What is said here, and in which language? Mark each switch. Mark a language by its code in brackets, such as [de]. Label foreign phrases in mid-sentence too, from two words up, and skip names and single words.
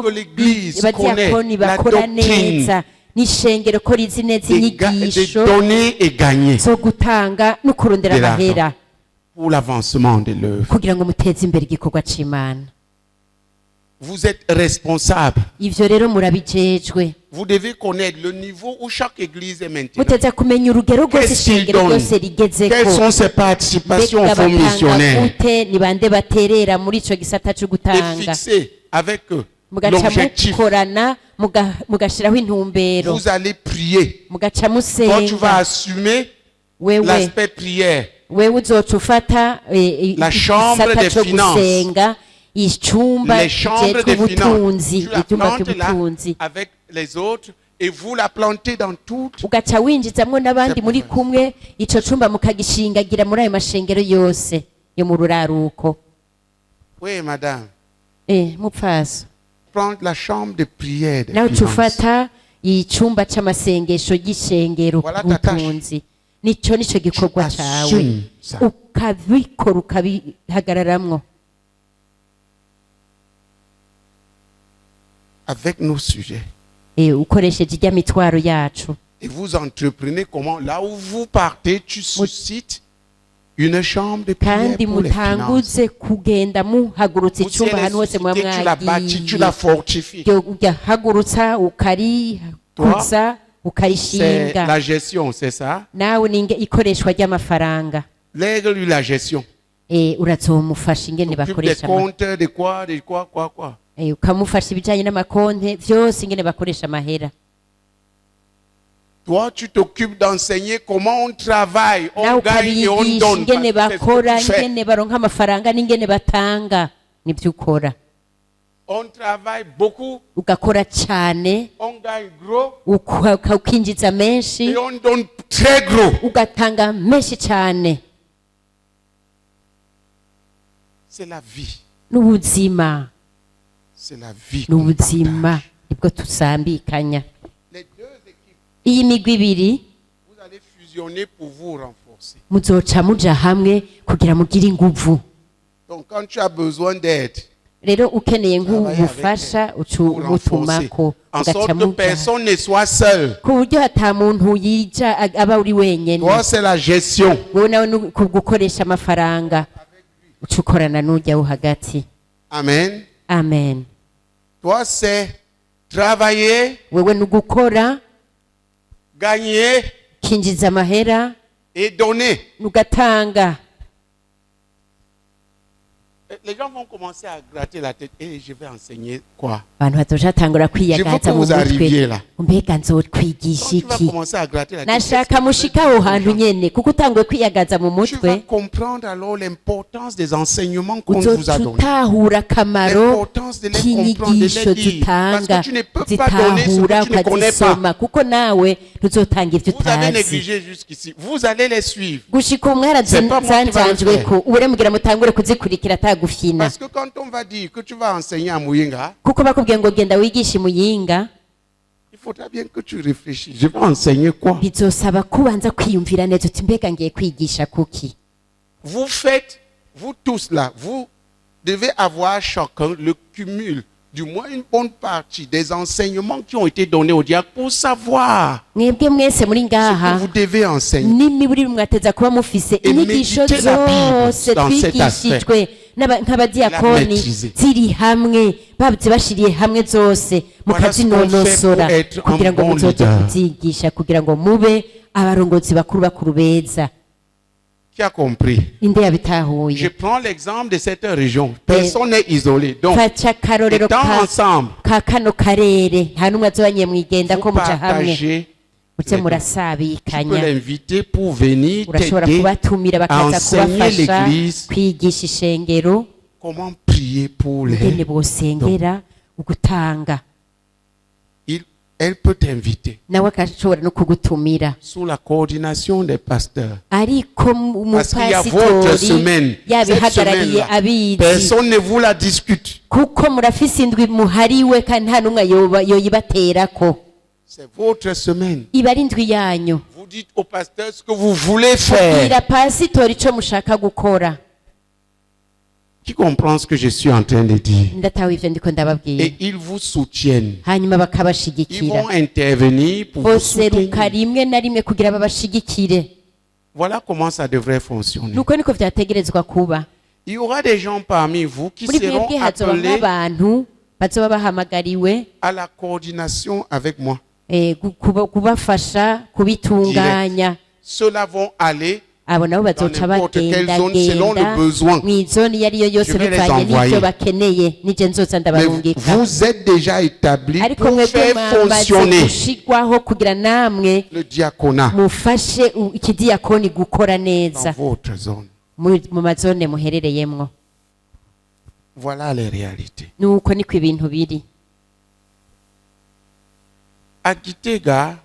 [fr] Et que l'Église [rn] abadiyakoni [fr] connaît la [rn] bakora [fr] doctrine. [rn] neza n'ishengero ko rizi neza inyigisho [fr] De donner et gagner [rn] zo gutanga no kurondera [fr] de l'argent [rn] amahera [fr] pour l'avancement de l'œuvre. [rn] kugira ngo muteze imbere igikorwa c'Imana [fr] Vous êtes responsable. [rn] ivyo rero murabijejwe [fr] Vous devez connaître le niveau où chaque église est maintenant. [rn] muteza kumenya urugero rwose [fr] Qu'est-ce qu'ils [rn] ishengero [fr] donnent? [rn] ryose rigezeko [fr] Quelles sont ses participations au fonds [rn] batanga [fr] missionnaire? [rn] gute ni bande baterera muri ico gisata co [fr] Et [rn] gutanga [fr] fixer avec eux [rn] mugaca [fr] l'objectif. [rn] mukorana mugashiraho intumbero [fr] Vous allez prier. [rn] mugaca [fr] Toi, tu [rn] musenga [fr] vas assumer [rn] wewe [fr] l'aspect prière. [rn] wewe uzoca ufata [fr] La chambre [rn] igisata [fr] des [rn] co [fr] finances. [rn] gusenga icumba [fr] Les chambres [rn] kijejwe [fr] des finances. [rn] ubutunzi [fr] Tu la [rn] icyumba [fr] plantes là [rn] cy'ubutunzi [fr] avec les autres et vous la plantez dans toutes. [rn] ugaca winjizamwo n'abandi [fr] C'est [rn] muri [fr] pas [rn] kumwe ico cumba mukagishingagira muri ayo mashengero yose yo mu ruraruko [fr] Oui, madame. [rn] mupfaso [fr] Prendre la chambre de prière des [rn] nawe uca [fr] finances. [rn] ufata icumba c'amasengesho y'ishengero [fr] Voilà ta tâche. [rn] ubutunzi nico gikorwa [fr] Tu [rn] cawe [fr] assumes ça. [rn] ukabikora ukabihagararamwo [fr] Avec nos sujets. [rn] ukoresheje ijya mitwaro yacu [fr] Et vous entreprenez comment? Là où vous partez, tu suscites une chambre de prière [rn] kandi [fr] pour les finances. [rn] mutanguze kugenda muhagurutsa [fr] Vous, si [rn] icumba [fr] elle [rn] ahantu hose [fr] est [rn] muba [fr] suscitée, tu la bâtis, tu la [rn] mwagiye [fr] fortifies. [rn] ugahagurutsa ukarikuza [fr] C'est [rn] ukarishinga [fr] la gestion, c'est ça? [rn] nawe ni ikoreshwa ry'amafaranga [fr] Lègue-lui la gestion. [rn] urazomufasha ingene [fr] T'occupes des [rn] bakoresha [fr] comptes, de quoi. [rn] ukamufasha ibijyanye n'amakonte byose ingene bakoresha amahera [fr] Toi, tu t'occupes d'enseigner comment on travaille, [rn] nawe [fr] on gagne et on [rn] ukabigisha [fr] donne. [rn] ingene [fr] Parce que c'est ce [rn] bakora [fr] que tu fais. [rn] ingene baronka amafaranga n'ingene batanga nibyo ukora [fr] On travaille beaucoup, [rn] ugakora cyane [fr] on gagne gros [rn] ukinjiza menshi [fr] et on donne très gros. [rn] ugatanga menshi cyane [fr] C'est la vie. [rn] n'ubuzima [fr] C'est la vie. qu'on [rn] n'ubuzima [fr] partage. [rn] nibwo tusambikanya [fr] Les deux équipes, [rn] iyi migwi ibiri [fr] vous allez fusionner pour vous renforcer. [rn] muzoca muja hamwe kugira mugire inguvu [fr] Donc, quand tu as besoin d'aide, [rn] rero ukeneye [fr] travailler avec [rn] nk'ubufasha [fr] elle [rn] uca [fr] pour renforcer, [rn] umutumako [fr] en [rn] ugaca [fr] sorte que [rn] muja [fr] personne ne soit seul. [rn] ku buryo hata muntu yija aba uri wenyene [fr] Toi, c'est la gestion. [rn] wowe nawe ni gukoresha amafaranga uca ukorana n'ujya wo hagati [fr] Amen. [rn] amen [fr] Toi, c'est travailler, [rn] wewe ni ugukora [fr] gagner [rn] ukinjiza amahera [fr] et donner. [rn] ugatanga [fr] Les gens vont commencer à gratter la tête. Et je vais enseigner quoi? [rn] abantu batoshatangura kwiyagaza [fr] que [rn] mu [fr] vous arriviez là. [rn] mutwe mbega nzotwigisha [fr] Quand tu vas [rn] iki [fr] commencer à gratter la tête, [rn] nashaka mushika aho hantu nyene kuko utanguye kwiyagaza mu [fr] tu vas [rn] mutwe [fr] comprendre alors l'importance des enseignements qu'on vous a [rn] uzoca [fr] donnés. [rn] utahura akamaro [fr] L'importance de les comprendre, de [rn] k'inyigisho [fr] les dire. Parce [rn] zitanga [fr] que tu ne peux pas donner ce [rn] zitahura [fr] que tu ne connais pas. [rn] ukazisoma kuko nawe ntuzotanga ivyo [fr] Vous avez [rn] utazi [fr] négligé jusqu'ici. Vous allez les suivre. [rn] gushika ubu [fr] C'est pas moi qui vais le [rn] mwarazanjanjweko ubu rero mugira mutangure kuzikurikira atagufyina [fr] Parce que quand on va dire que tu vas enseigner à Muyinga, [rn] kuko bakubwiye ngo genda wigishe muyinga [fr] il faudra bien que tu réfléchisses. Je vais enseigner quoi? [rn] bizosaba kubanza kwiyumvira neza uti mbega ngiye kwigisha kuki [fr] Vous faites, vous tous là, vous devez avoir chacun le cumul, du moins une bonne partie des enseignements qui ont été donnés au diacre pour savoir [rn] mwebwe mwese muri [fr] ce [rn] ngaha [fr] que vous devez enseigner. [rn] n'imiburi mwateza kuba mufise inyigisho [fr] méditez la Bible [rn] zose [fr] dans cet [rn] twigishijwe nk'abadiyakoni [fr] maîtriser. [rn] ziri hamwe bazibashiriye hamwe zose [fr] Voilà ce qu'on [rn] mukazinonosora [fr] fait pour être [rn] kugira ngo [fr] un bon [rn] muzoje [fr] leader. [rn] kuzigisha kugira ngo mube abarongozi bakuru beza. [fr] Qui a compris? [rn] Inde [fr] Je [rn] yabitahuye. [fr] prends l'exemple de cette région. Personne n'est isolé. Donc, [rn] Faca akarorero [fr] étant ensemble, [rn] ka kano karere nta n'umwe azobanye mwigenda [fr] vous [rn] ko muja hamwe [fr] partagez. [rn] muze [fr] Tu peux [rn] murasabikanya. [fr] l'inviter pour venir [rn] Urashobora [fr] t'aider [rn] kubatumira [fr] à [rn] bakaza [fr] enseigner [rn] kubafasha [fr] l'église [rn] kwigisha ishengero [fr] comment prier pour [rn] ingene [fr] les. [rn] bosengera ugutanga. [fr] Elle peut t'inviter [rn] Nawe akashobora no kugutumira [fr] sous la coordination des pasteurs. [rn] ariko [fr] Parce qu'il y a votre semaine. [rn] umupasitori [fr] Cette [rn] yabihagarariye [fr] semaine-là, [rn] abizi [fr] personne ne vous la discute. [rn] kuko murafise indwi muhariwe kandi nta n'umwe yoyibaterako. [fr] C'est votre semaine. [rn] Iba ari indwi yanyu. [fr] Vous dites au pasteur ce que vous voulez faire. [rn] Bwira pasitori ico mushaka gukora. [fr] Qui comprend ce que je suis en train de dire? [rn] Ndatawe ivyo ndiko ndababwira. [fr] Et ils vous soutiennent. [rn] Hanyuma [fr] Ils [rn] bakabashigikira [fr] vont intervenir pour vous [rn] boseruka [fr] soutenir. [rn] rimwe na rimwe kugira babashigikire. [fr] Voilà comment ça devrait fonctionner. [rn] Nuko niko vyategerezwa kuba. [fr] Il y aura des gens parmi vous qui [rn] Muri [fr] seront [rn] mwebwe hazoba [fr] appelés [rn] nk'abantu bazoba bahamagariwe [fr] à la coordination avec moi. [rn] kubafasha kubitunganya. [fr] Ceux-là vont aller [rn] Abo nabo bazoca [fr] n'importe quelle zone selon le [rn] bagendagenda [fr] besoin. [rn] mw'izoni iyo ariyo yose [fr] Je vais les [rn] bivanye n'ivyo [fr] envoyer. [rn] bakeneye nije nzoza [fr] Mais [rn] ndabarungika. [fr] vous êtes déjà établis [rn] Ariko [fr] pour [rn] mwebwe [fr] faire [rn] mwamaze [fr] fonctionner [rn] gushigwaho kugira namwe [fr] le diaconat [rn] mufashe ikidiyakoni gukora [fr] dans [rn] neza [fr] votre zone. [rn] mu mazone muherereyemwo. [fr] Voilà les réalités. [rn] Nuko niko ibintu biri. [fr] À Gitega,